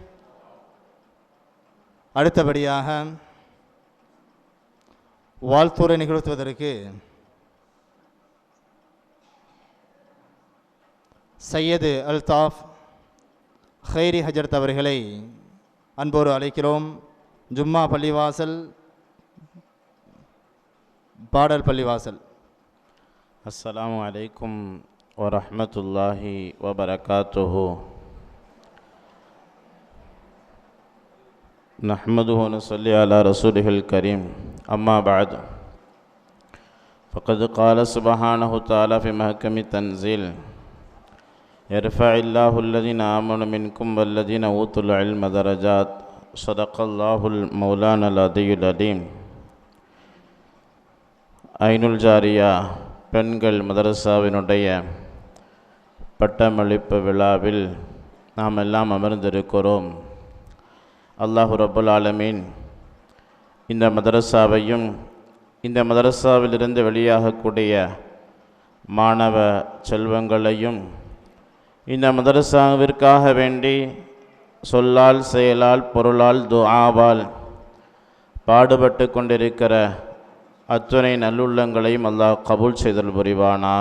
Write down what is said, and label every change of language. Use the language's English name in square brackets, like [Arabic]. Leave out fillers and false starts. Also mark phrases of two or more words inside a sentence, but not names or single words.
[Tamil] அடுத்தபடியாக வாழ்த்துறை நிகழ்த்துவதற்கு சையது அல்தாஃப் ஹைரி ஹஜரத் அவர்களை அன்போடு அழைக்கிறோம். ஜும்மா பள்ளிவாசல், பாடல் பள்ளிவாசல். [Arabic] السلام عليكم ورحمة الله وبركاته. نحمده ونصلي على رسوله الكريم أما بعد فقد قال سبحانه وتعالى في محكم التنزيل يرفع الله الذين آمنوا منكم والذين أوتوا العلم درجات صدق الله المولانا العلي العليم. [Tamil] ஐனுல் ஜாரியா பெண்கள் மதரசாவினுடைய பட்டமளிப்பு விழாவில் நாம் எல்லாம் அமர்ந்திருக்கிறோம். [Arabic] الله رب العالمين [Tamil] இந்த மதரசாவையும் இந்த மதரசாவிலிருந்து வெளியாகக்கூடிய மாணவ செல்வங்களையும் இந்த மதரசாவிற்காக வேண்டி சொல்லால் செயலால் பொருளால் துஆவால் பாடுபட்டு கொண்டிருக்கிற அத்துணை நல்லுள்ளங்களையும் அல்லாஹ் கபூல் செய்தல் புரிவானாக.